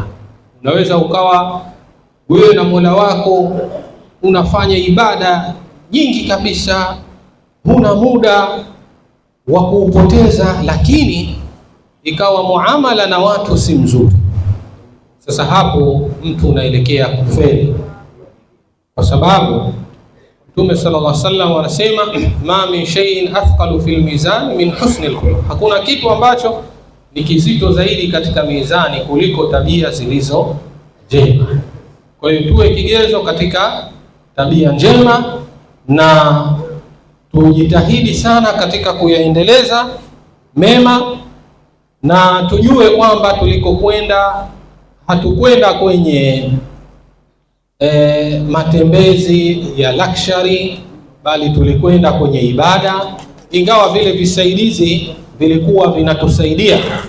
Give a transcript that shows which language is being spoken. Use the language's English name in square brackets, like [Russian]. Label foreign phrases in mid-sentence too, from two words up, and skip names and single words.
[Swahili] Unaweza ukawa wewe na Mola wako unafanya ibada nyingi kabisa, huna muda wa kuupoteza, lakini ikawa muamala na watu si mzuri. Sasa hapo mtu unaelekea kufeli, kwa sababu Mtume [Arabic] sallallahu alaihi wasallam [Swahili] anasema [Arabic] ma min shay'in athqalu fil mizan min husnil khuluq, [Swahili] hakuna kitu ambacho ni kizito zaidi katika mizani kuliko tabia zilizo njema. Kwa hiyo tuwe kigezo katika tabia njema na tujitahidi sana katika kuyaendeleza mema, na tujue kwamba tulikokwenda hatukwenda kwenye matembezi ya luxury, bali tulikwenda kwenye ibada, ingawa vile visaidizi vilikuwa vinatusaidia.